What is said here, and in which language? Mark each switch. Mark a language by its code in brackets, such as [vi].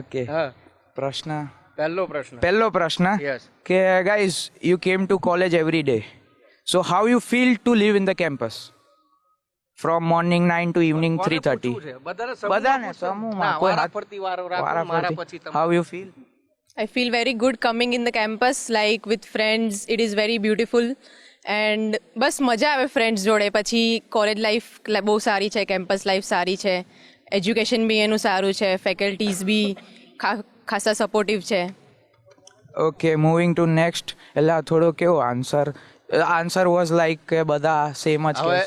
[gu] Okay. પ્રશ્ન પહેલો પ્રશ્ન [en] કે guys you came to college every day, so how you feel to live in the campus from morning 9 to evening 3:30? [gu] બધાને સમૂહમાં કોઈ [en] how you feel? I feel very good coming in the campus, like with friends. It is very beautiful and [gu] બસ મજા આવે friends જોડે. પછી college life બહુ સારી છે, કેમ્પસ લાઈફ સારી છે, એજ્યુકેશન બી એનું સારું છે, ફેકલ્ટીઝ બી ખાસા સપોર્ટિવ છે. [en] Okay, moving to next. [gu] એટલે થોડો કેવો [en] answer was like [gu] કે બધા સેમ જ છે.